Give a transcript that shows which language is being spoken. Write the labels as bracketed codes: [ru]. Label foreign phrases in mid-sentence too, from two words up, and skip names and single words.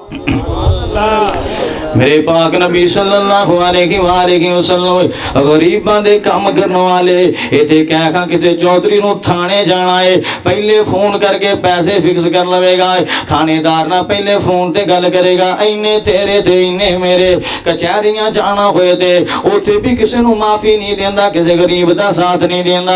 [pa] ਮੇਰੇ ਪਾਕ ਨਬੀ [ar] صلى الله عليه وسلم [pa] ਗਰੀਬਾਂ ਦੇ ਕੰਮ ਕਰਨ ਵਾਲੇ ਇੱਥੇ ਕਹਿ ਕਿਸੀ ਚੌਧਰੀ ਨੂੰ ਥਾਣੇ ਜਾਣਾ ਹੈ ਪਹਿਲੇ ਫ਼ੋਨ ਕਰਕੇ ਪੈਸੇ ਫ਼ਿਕਸ ਕਰ ਲਵੇਗਾ, ਥਾਣੇਦਾਰ ਨਾ ਪਹਿਲੇ ਫ਼ੋਨ ਤੇ ਗੱਲ ਕਰੇਗਾ ਇੰਨੇ ਤੇਰੇ ਤੇ ਇੰਨੇ ਮੇਰੇ। कचहरियां जाना होए ते उत्थे भी किसी नूं माफी नहीं देंदा, किसी गरीब दा साथ नहीं देंदा।